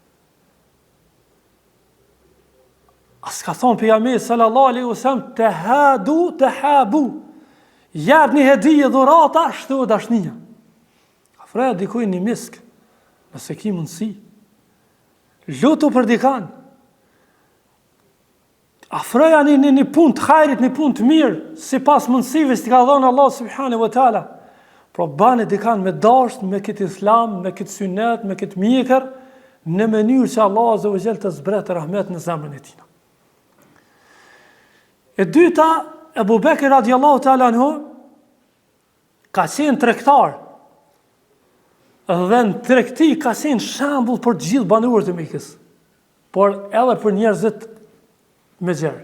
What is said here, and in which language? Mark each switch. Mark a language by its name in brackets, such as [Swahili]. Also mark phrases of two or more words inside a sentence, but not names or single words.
[Albanian] As ka thonë pejgamberi [Arabic] صلى الله عليه وسلم [Albanian] tahabu, jepni hedije dhurata, shto dashnia. Afroja dikujt një misk, nëse ki mundësi. Lutu për dikan. Afroja një punë të hajrit, një punë të mirë, si pas mundësive që ka dhënë Allah [Arabic] سبحانه وتعالى. [Albanian] Pro bane dikan me dasht, me këtë islam, me këtë synet, me këtë mjekër, në mënyrë që Allah [Arabic] عز وجل [Albanian] të zbretë rahmet në zemrën e tina. E dyta, Ebu Bekri [Arabic] رضي الله تعالى عنه [Albanian] ka qenë tregtar. Dhe në tregti ka qenë shembull për të gjithë banorët e Mekës, por edhe për njerëzit me gjerë.